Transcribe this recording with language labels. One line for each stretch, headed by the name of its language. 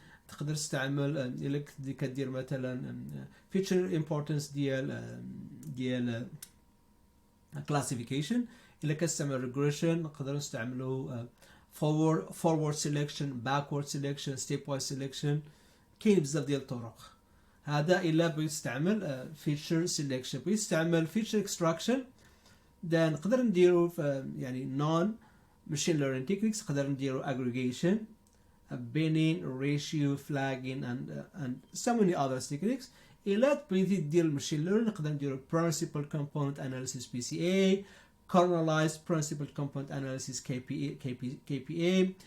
Arabic: تقدر تستعمل الا كدير مثلا فيتشر امبورتانس ديال كلاسيفيكيشن. الا كتستعمل ريجريشن نقدر نستعملو
English: forward selection, backward selection, stepwise selection.
Arabic: كاين بزاف ديال الطرق. هذا الا بغيت تستعمل feature selection. بغيت تستعمل feature extraction دا نقدر نديرو يعني
English: non machine learning techniques.
Arabic: نقدر نديرو
English: aggregation, binning, ratio, flagging and so many other techniques.
Arabic: إلا بغيتي دير
English: machine learning
Arabic: نقدر نديرو
English: principal component analysis PCA, kernelized principal component analysis KPA,